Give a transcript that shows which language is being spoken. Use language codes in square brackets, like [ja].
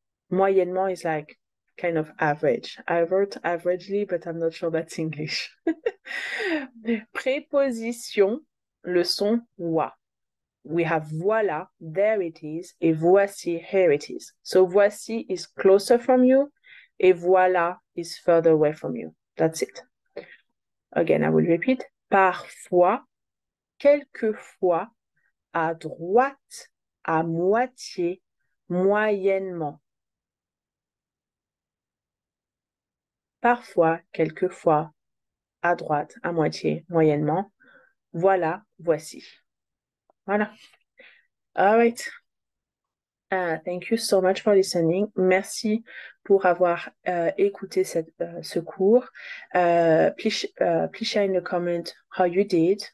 [en] Moyennement is like kind of average. I wrote averagely, but I'm not sure that's English. [fr] Préposition, le son wa. [en] We have voilà, there it is, et voici, here it is. So voici is closer from you, et voilà is further away from you. That's it. Again, I will repeat. [fr] Parfois, quelquefois, à droite, à moitié, moyennement. Parfois, quelquefois, à droite, à moitié, moyennement. Voilà, voici. Voilà. [en] All right. Thank you so much for listening. [fr] Merci pour avoir écouté ce cours. [en] Please share in the comment how you did.